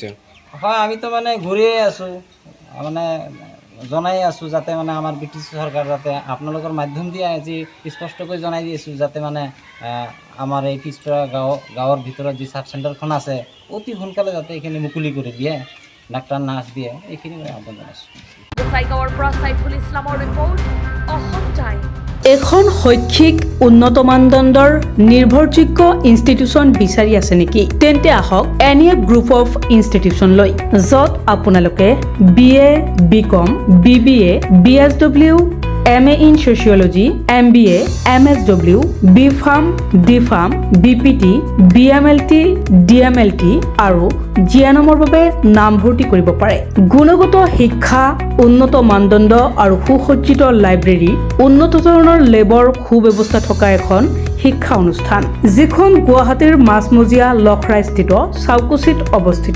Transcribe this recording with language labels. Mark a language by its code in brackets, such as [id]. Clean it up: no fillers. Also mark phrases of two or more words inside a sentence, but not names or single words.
[as] হয়, আমিতো মানে ঘূৰিয়ে আছোঁ, মানে জনাই আছোঁ যাতে মানে আমাৰ BTC চৰকাৰ যাতে আপোনালোকৰ মাধ্যম দিয়ে আজি স্পষ্টকৈ জনাই দি আছোঁ যাতে মানে আমাৰ এই পিছপৰা গাঁৱৰ ভিতৰত যি [en] sub centreখন [as] আছে অতি সোনকালে যাতে এইখিনি মুকলি কৰি দিয়ে, ডাক্তৰ নাৰ্ছ দিয়ে, এইখিনি মই আহ্বান জনাইছোঁ। গোসাইগাঁৱৰ পৰা সাইফুল ইছলামৰ ৰিপৰ্ট, অসম টাইম। এখন শৈক্ষিক উন্নত মানদণ্ডৰ নিৰ্ভৰযোগ্য ইনষ্টিটিউচন বিচাৰি আছে নেকি? তেন্তে আহক এনিয়া গ্ৰুপ অফ ইনষ্টিটিউচনলৈ, য'ত আপোনালোকে BA, BCom, BBA, BSW, [en] MA in Sociology, [as] MBA, MSW, BPharm, DPharm, BPT, BMLT, DMLT আৰু GNMৰ বাবে নামভৰ্তি কৰিব পাৰে। গুণগত শিক্ষা, উন্নত মানদণ্ড আৰু সুসজ্জিত লাইব্ৰেৰী, উন্নত ধৰণৰ লেবৰ সুব্যৱস্থা থকা এখন শিক্ষা অনুষ্ঠান, যিখন গুৱাহাটীৰ মাজমজিয়া লখৰাস্থিত চাউকুচিত অৱস্থিত।